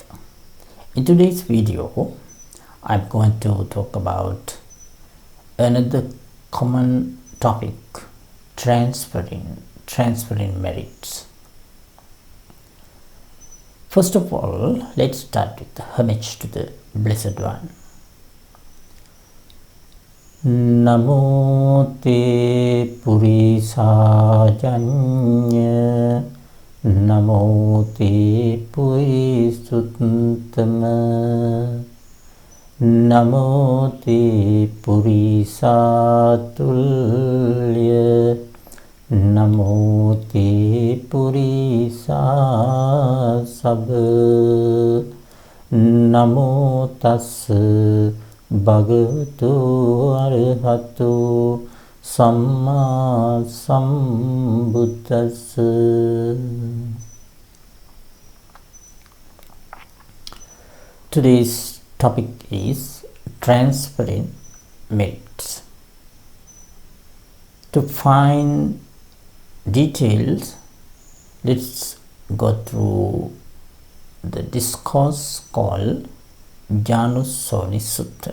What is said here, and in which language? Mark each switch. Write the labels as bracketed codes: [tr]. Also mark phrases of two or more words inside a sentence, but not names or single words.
[en] In today's video, I'm going to talk about another common topic, transferring merits. First of all, let's start with the homage to the Blessed One. [pi] Namo te purisajanya, Namo te purisuttama, Namo te purisatulya, Namo te purisasabha, Namo tassa Bhagavato Arahato Samma Sambuddhassa. [en] Today's topic is transferring merits. To find details, let's go through the discourse called Janusoni Sutta.